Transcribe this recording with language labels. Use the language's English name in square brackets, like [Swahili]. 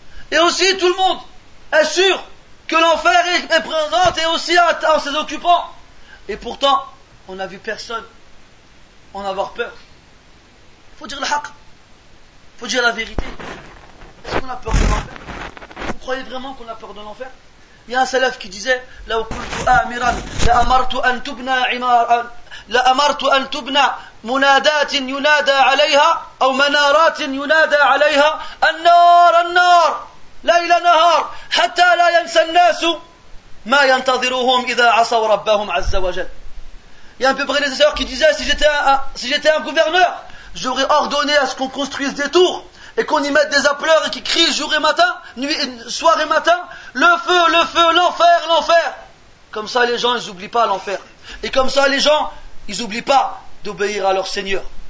[French] Et aussi, tout le monde est sûr que l'enfer est présent et aussi en ses occupants. Et pourtant, on n'a vu personne en avoir peur. Il faut dire le haqq. Il faut dire la vérité. Est-ce qu'on a peur de l'enfer? Vous croyez vraiment qu'on a peur de l'enfer? Il y a un salaf qui disait [Arabic] لو كنت آمرا لأمرت أن تبنى منادات ينادى عليها أو منارات ينادى عليها النار النار ليل نهار حتى لا ينسى الناس ما ينتظرهم إذا عصوا ربهم عز وجل. [French] Il y a un peu prédécesseur qui disait si j'étais un gouverneur, j'aurais ordonné à ce qu'on construise des tours et qu'on y mette des appeleurs et qui crient jour et matin, soir et matin, le feu, l'enfer, l'enfer. Comme ça les gens ils n'oublient pas l'enfer. Et comme ça les gens ils n'oublient pas d'obéir à leur Seigneur.